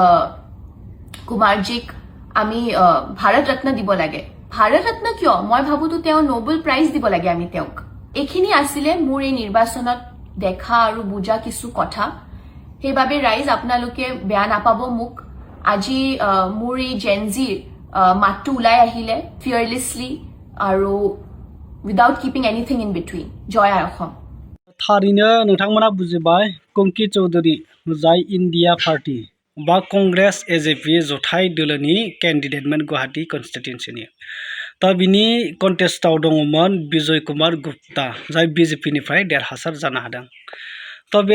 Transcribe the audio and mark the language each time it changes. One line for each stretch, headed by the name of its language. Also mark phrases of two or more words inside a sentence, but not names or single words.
Assamese: কুমাৰজীক আমি ভাৰত ৰত্ন দিব লাগে ভাৰত ৰত্ন কিয় মই ভাবোতো তেওঁ নোবেল প্ৰাইজ দিব লাগে আমি তেওঁক এইখিনি আছিলে মোৰ এই নিৰ্বাচনত দেখা আৰু বুজা কিছু কথা সেইবাবে ৰাইজ আপোনালোকে বেয়া নাপাব মোক আজি মোৰ এই জেনজিৰ মাতটো ওলাই আহিলে ফিয়াৰলেছলি আৰু
English: without keeping anything in between
Assamese: জয় অসম
Bodo: थारैनो नोंथांमोना बुजिबाय कंकि चौधुरी जाय इंडिया पार्टी बा कंग्रेस एजेपि जथाय दोलोनि कैंडिडेटमोन गुवाहाटी कन्स्टिट्युएन्सिनि दा बिनि कन्टेस्टआव दङमोन बिजय कुमार गुप्ता जाय बिजेपिनिफ्राय देरहासार जानो हादों तो बे